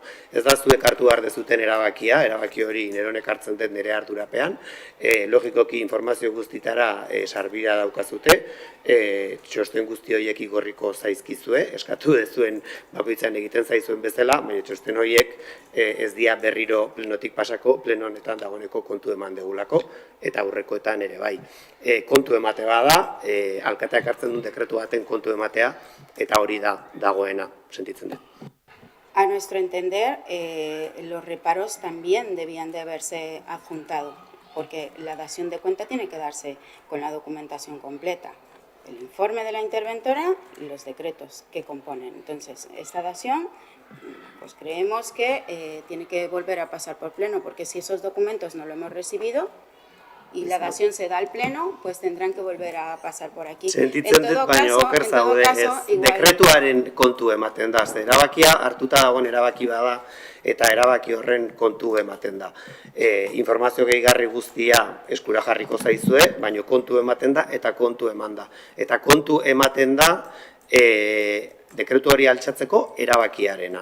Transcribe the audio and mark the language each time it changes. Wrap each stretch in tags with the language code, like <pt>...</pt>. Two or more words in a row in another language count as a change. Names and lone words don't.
<eu>Ez da zuek hartu behar dezuten erabakia, erabaki hori neronek hartzen dut nire harturapean, logikoki informazio guztitara sarbira daukazute, txosten guzti horiek igorriko zaizkizue, eskatu dezuen bakoitzan egiten zaizuen bezala, baina txosten horiek ez dia berriro plenotik pasako, pleno honetan dagoeneko kontu eman degulako, eta aurrekoetan ere bai. Kontu emate bada, alkateak hartzen duen dekretu baten kontu ematea, eta hori da dagoena, sentitzen dut.</eu> <es>A nuestro entender, los reparos también debían de haberse adjuntado, porque la dación de cuenta tiene que darse con la documentación completa. El informe de la interventora y los decretos que componen. Entonces, esta dación, pues creemos que tiene que volver a pasar por pleno, porque si esos documentos no lo hemos recibido, y la dación se da al pleno, pues tendrán que volver a pasar por aquí.</es> <eu>Sentitzen dut, baina oker zaude, dekretuaren kontu ematen da, ze erabakia hartuta dagoen erabaki bada, eta erabaki horren kontu ematen da. Informazio gehigarri guztia eskura jarriko zaizue, baina kontu ematen da eta kontu eman da. Eta kontu ematen da dekretu hori altxatzeko erabakiarena.</eu>